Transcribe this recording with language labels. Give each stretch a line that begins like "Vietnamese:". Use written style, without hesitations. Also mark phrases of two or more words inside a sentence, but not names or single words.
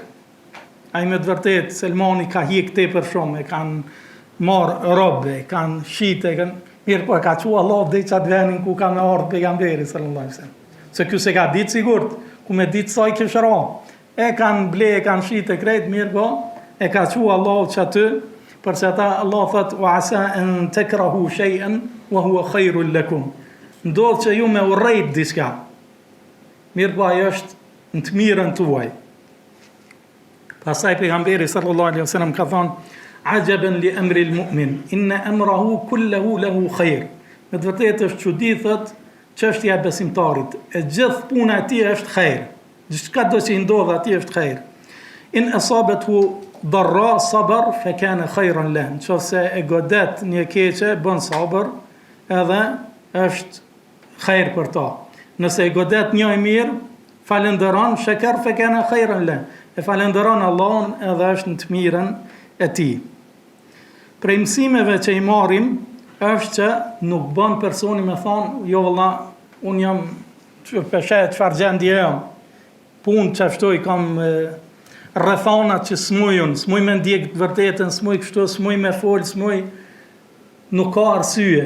Albanian: Ai me të vërtet, Selmani ka hik tepër shumë, e kanë marë robe, kanë shite, mirë po e ka qua Allah dhe i qatë venin ku ka me ardhë pejgamberi,
Arabic: صلى الله عليه وسلم.
Albanian: Se kjo se ka ditë sigurt, ku me ditë sa i këshëra. E kanë ble, e kanë shite krejt, mirë po, e ka qua Allah që aty, përse ata Allah thët,
Arabic: وعسى أن تكرهوا شيئا وهو خير لكم.
Albanian: Ndodh që ju me urrejt diçka. Mirë po ajo është në të mirën tuaj. Pastaj pejgamberi
Arabic: صلى الله عليه وسلم
Albanian: ka thonë,
Arabic: عجبا لأمر المؤمن إن أمره كله له خير.
Albanian: Me të vërtetë është çudi thot çështja e besimtarit, e gjithë puna e tij është khair. Gjithçka do që i ndodh atij është khair.
Arabic: إن أصابته ضراء صبر فكان خيرا له.
Albanian: Nëse e godet një keqe, bën sabër, edhe është khair për ta. Nëse e godet një i mirë, falenderon,
Arabic: شكر فكان خيرا له.
Albanian: E falenderon Allahun edhe është në të mirën e tij. Prej mësimeve që i marrim është që nuk bën personi me thonë, jo valla, unë jam që peshet çfarë gjendje jam. Punë që ashtu i kam rrethonat që s'muj me ndjek të vërtetën, s'muj kështu, s'muj me fol, s'muj, nuk ka arsye.